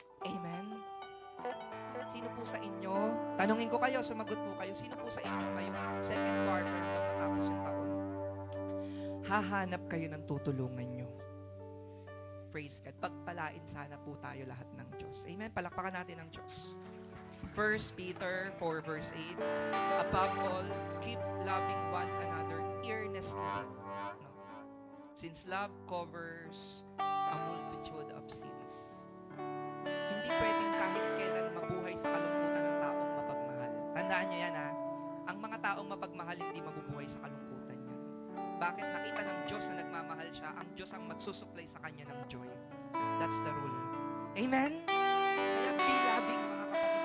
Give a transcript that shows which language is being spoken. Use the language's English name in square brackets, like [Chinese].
[Filipino] Amen? Sino po sa inyo? Tanungin ko kayo, sumagot po kayo. Sino po sa inyo ngayong [English] second quarter [Filipino] hanggang matapos yung taon? Hahanap kayo ng tutulungan nyo. [English] Praise God. [Filipino] Pagpalain sana po tayo lahat ng Diyos. Amen? Palakpakan natin ng Diyos. [English] 1 Peter 4 verse 8, above all, keep loving one another earnestly. No? Since love covers a multitude of sins. [Filipino] Hindi pwedeng kahit kailan mabuhay sa kalungkutan ng taong mapagmahal. Tandaan nyo yan ha. Ang mga taong mapagmahal hindi mabubuhay sa kalungkutan yan. Bakit? Nakita ng Diyos na nagmamahal siya, ang Diyos ang magsusupply sa kanya ng joy. [English] That's the rule. Amen? [Filipino] Kaya [English] be loving [Filipino] mga kapatid.